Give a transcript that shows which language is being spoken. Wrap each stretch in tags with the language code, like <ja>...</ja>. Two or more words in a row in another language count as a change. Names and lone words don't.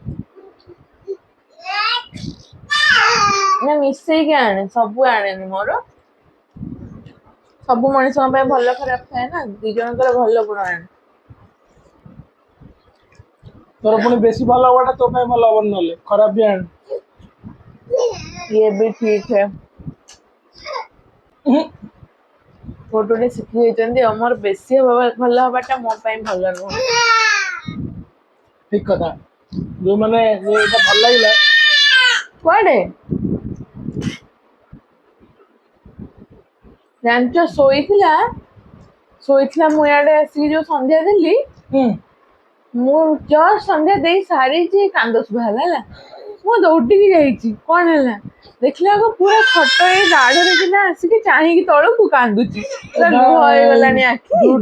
<or>ନା ମିଶେଇକି ଆଣେ ସବୁ ଆଣେନି ମୋର ସବୁ ମଣିଷଙ୍କ ପାଇଁ ଭଲ ଖରାପ ଥାଏ ନା ଦି ଜଣଙ୍କର ଭଲ ଗୁଣ ଆଣେ ତୋର ପୁଣି ବେଶୀ ଭଲ ହବାଟା ତୋ ପାଇଁ ଭଲ ହବନି ନହେଲେ ଖରାପ ବି ଆଣେ</or> <hi>ये भी ठीक है</hi> <or>ଗୋଟେ ଶିଖି ଯାଇଛନ୍ତି ଆମର ବେଶୀ ଭଲ ହବାଟା ମୋ ପାଇଁ ଭଲ ନୁହଁ ଠିକ କଥା ଯୋଉମାନେ ଏଇଟା ଭଲ ଲାଗିଲା କୁଆଡେ ଜାଣିଛ ଶୋଇଥିଲା ମୁଁ ଇଆଡେ ଆସିକି ଯୋଉ ସନ୍ଧ୍ୟା ଦେଲି ମୁଁ ଜଷ୍ଟ ସନ୍ଧ୍ୟା ଦେଇ ସାରିଛି କାନ୍ଦ ଶୁଭା ହେଲା ମୁଁ ଦୌଡ଼ିକି ଯାଇଛି କଣ ହେଲା ଦେଖିଲା ବେଳକୁ ପୁରା ଖଟ ଏଇ ଦାଢରେ କିନା ଆସିକି ଚାହିଁକି ତଳକୁ କାନ୍ଦୁଛି ଲୁହ ହେଇଗଲାଣି ଆଖି</or>